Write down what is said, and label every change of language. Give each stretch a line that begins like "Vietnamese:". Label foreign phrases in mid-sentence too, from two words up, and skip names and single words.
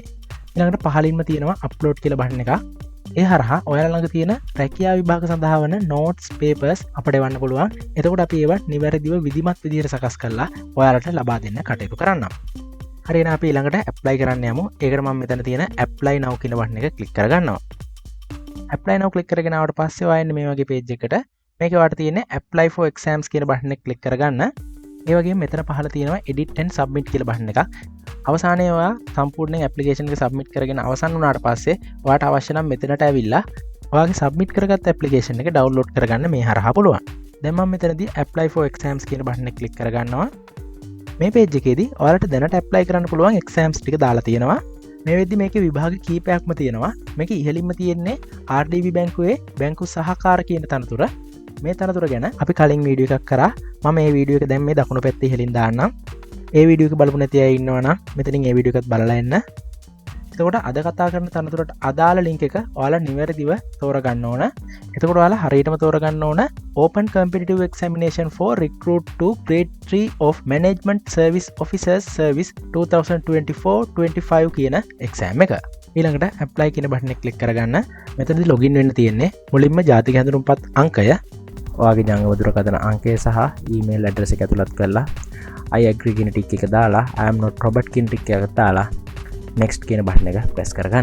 Sinhala: ඊළඟට පහළින්ම තියෙනවා upload කියලා බටන් එකක්. ඒ හරහා ඔයාලා ළඟ තියෙන රැකියාව විභාග සඳහා වන
English: notes papers
Sinhala: අපට එවන්න පුළුවන්. එතකොට අපි ඒවා නිවැරදිව විධිමත් විදිහට සකස් කරලා ඔයාලට ලබා දෙන්න කටයුතු කරන්නම්. හරි එහෙනම් අපි ඊළඟට apply කරන්න යමු. ඒකට මම මෙතන තියෙන
English: apply now
Sinhala: කියන බටන් එක click කරගන්නවා.
English: apply now
Sinhala: click කරගෙන ආවට පස්සේ ඔයා එන්නේ මේ වගේ page එකකට. මේකේ ඔයාලට තියෙන්නේ
English: apply for exams
Sinhala: කියන බටන් එක click කරගන්න. ඒ වගේම මෙතන පහළ තියෙනවා
English: edit and submit
Sinhala: කියලා බටන් එකක්. අවසානයේ ඔයා සම්පූර්ණයෙන් application එක submit කරගෙන අවසන් වුණාට පස්සේ ඔයාට අවශ්‍ය නම් මෙතනට ඇවිල්ලා ඔයාගේ submit කරගත්ත application එක download කරගන්න මේ හරහා පුළුවන්. දැන් මම මෙතනදී
English: apply for exams
Sinhala: කියන බටන් එක click කරගන්නවා. මේ page එකේදී ඔයාලට දැනට apply කරන්න පුළුවන් exams ටික දාලා තියෙනවා. මේ වෙද්දි මේකේ විභාග කීපයක්ම තියෙනවා. මේකේ ඉහළින්ම තියෙන්නේ RDB බැංකුවේ බැංකු සහකාර කියන තනතුර. මේ තනතුර ගැන අපි කලින් වීඩියෝ එකක් කරා. මම මේ වීඩියෝ එක දැන් මේ දකුණු පැත්තේ ඉහළින් දාන්නම්. ඒ වීඩියෝ එක බලපු නැති අය ඉන්නවා නම් මෙතනින් ඒ වීඩියෝ එකත් බලලා එන්න. එතකොට අද කතා කරන තනතුරට අදාළ link එක ඔයාලා නිවැරදිව තෝරගන්න ඕන. එතකොට ඔයාලා හරියටම තෝරගන්න ඕන
English: Open Competitive Examination for Recruit to Grade 3 of Management Service Officers Service 2024-25
Sinhala: කියන exam එක. ඊළඟට apply කියන බටන් එක click කරගන්න. මෙතනදී login වෙන්න තියෙන්නේ. මුලින්ම ජාතික හැඳුනුම්පත් අංකය, ඔයාගේ ජංගම දුරකථන අංකය සහ
English: email address
Sinhala: එක ඇතුළත් කරලා
English: I agree
Sinhala: කියන ටික එක දාලා
English: I am not Robert
Sinhala: කියන ටික එක දාලා next කියන බටන් එක press කරගන්න.